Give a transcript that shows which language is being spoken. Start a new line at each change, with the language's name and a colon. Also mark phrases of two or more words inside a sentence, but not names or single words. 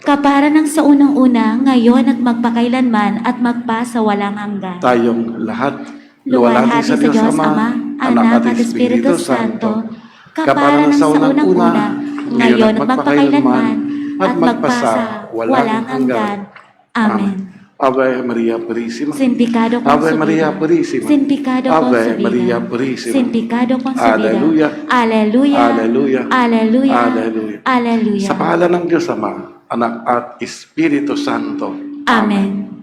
Filipino: Kapara ng sa unang-una, ngayon at magpakailanman at magpasawalang hanggan. Tayong lahat, Luwalhati sa Diyos Ama, Anak at Espiritu Santo. Kapara ng sa unang-una, ngayon at magpakailanman at magpasawalang hanggan. Amen.
Spanish: Ave Maria Purísima. Sin pecado Ave concebido. Maria Purísima. Sin pecado Ave concebido. Maria Purísima. Sin pecado concebido. Aleluya. Aleluya. Aleluya. Aleluya. Aleluya. Aleluya.
Filipino: Sa pangalan ng Diyos Ama, Anak at Espiritu Santo. Amen.